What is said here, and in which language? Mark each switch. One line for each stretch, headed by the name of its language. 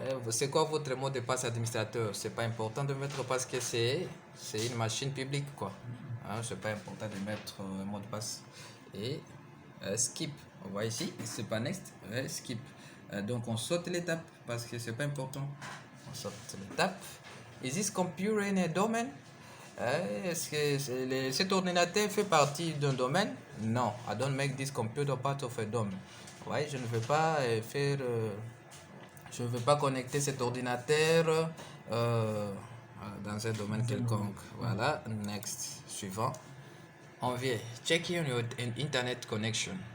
French: C'est quoi votre mot de passe administrateur? C'est pas important de mettre parce que c'est une machine publique, quoi. Hein? C'est pas important de mettre un mot de passe. Et skip. On voit ici, c'est pas next, skip. Donc on saute l'étape parce que c'est pas important. On saute l'étape.
English: Is this computer in a domain?
French: Est-ce que cet ordinateur fait partie d'un domaine?
English: Non, I don't make this computer part of a domain.
French: Ouais, je ne veux pas faire, je ne veux pas connecter cet ordinateur dans un domaine quelconque. Voilà, next, suivant. On vient
English: checking your internet connection.